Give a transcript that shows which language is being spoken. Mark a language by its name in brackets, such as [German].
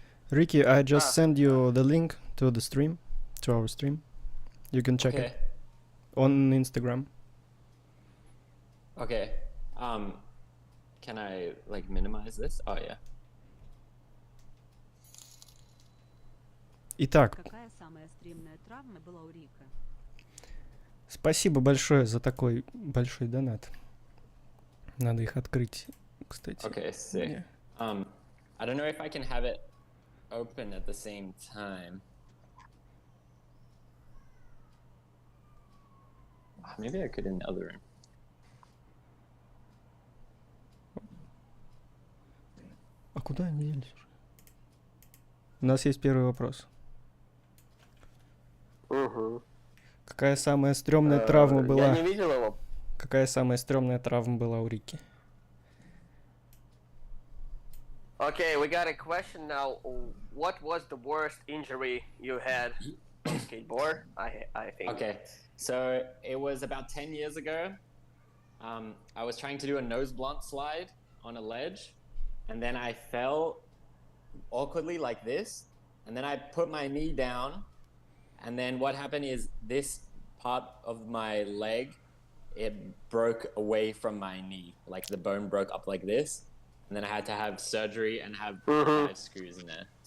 [English] Ricky, I just send you the link to the stream, to our stream. You can check it on Instagram. Okay. Can I like minimize this? Oh yeah. [Russian] Итак, Какая самая стримная травма была у Рика? спасибо большое за такой большой донат. Надо их открыть, кстати. [English] Okay, sick. Yeah. I don't know if I can have it open at the same time. Maybe I could in the other room. [Russian] Куда они делись уже? У нас есть первый вопрос. Угу. Какая самая стрёмная травма была? Я не видел его. Какая самая стрёмная травма была у Рики? [English] Okay, we got a question now. What was the worst injury you had on skateboard? I think. Okay, so it was about 10 years ago. I was trying to do a nose blunt slide on a ledge, and then I fell awkwardly like this, and then I put my knee down, and then what happened is this part of my leg, it broke away from my knee, like the bone broke up like this, and then I had to have surgery and have 5 screws in there.